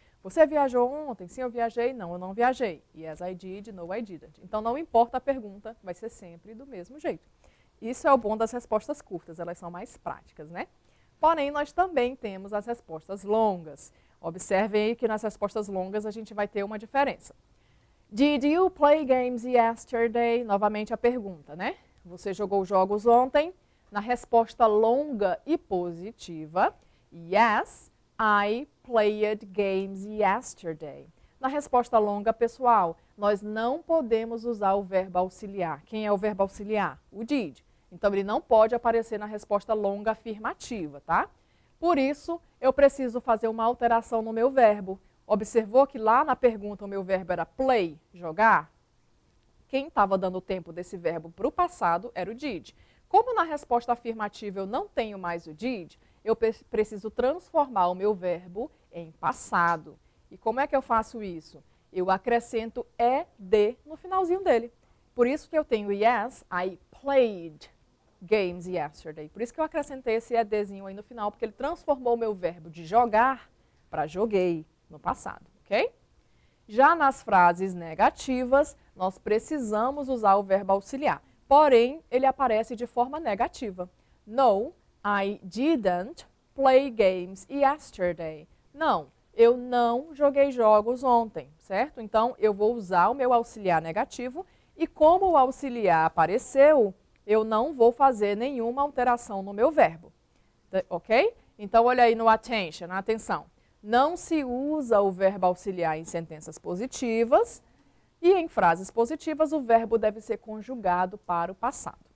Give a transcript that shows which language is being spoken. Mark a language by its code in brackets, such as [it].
[pt] Você viajou ontem? Sim, eu viajei. Não, eu não viajei. [en] Yes, I did, no, I didn't. [pt] Então, não importa a pergunta, vai ser sempre do mesmo jeito. Isso é o bom das respostas curtas, elas são mais práticas, né? Porém, nós também temos as respostas longas. Observem aí que nas respostas longas a gente vai ter uma diferença. [en] Did you play games yesterday? [pt] Novamente a pergunta, né? Você jogou jogos ontem? Na resposta longa e positiva, [en] yes, I played games yesterday. [pt] Na resposta longa, pessoal, nós não podemos usar o verbo auxiliar. Quem é o verbo auxiliar? O did. Então, ele não pode aparecer na resposta longa afirmativa, tá? Por isso, eu preciso fazer uma alteração no meu verbo. Observou que lá na pergunta o meu verbo era play, jogar? Quem estava dando o tempo desse verbo para o passado era o did. Como na resposta afirmativa eu não tenho mais o did, eu preciso transformar o meu verbo em passado. E como é que eu faço isso? Eu acrescento ed no finalzinho dele. Por isso que eu tenho [en] yes, I played games yesterday. [pt] Por isso que eu acrescentei esse edzinho aí no final, porque ele transformou o meu verbo de jogar para joguei no passado, ok? Já nas frases negativas, nós precisamos usar o verbo auxiliar. Porém, ele aparece de forma negativa. [en] No, I didn't play games yesterday. [pt] Não, eu não joguei jogos ontem, certo? Então, eu vou usar o meu auxiliar negativo e como o auxiliar apareceu, eu não vou fazer nenhuma alteração no meu verbo, ok? Então, olha aí no attention, atenção. Não se usa o verbo auxiliar em sentenças positivas e em frases positivas o verbo deve ser conjugado para o passado.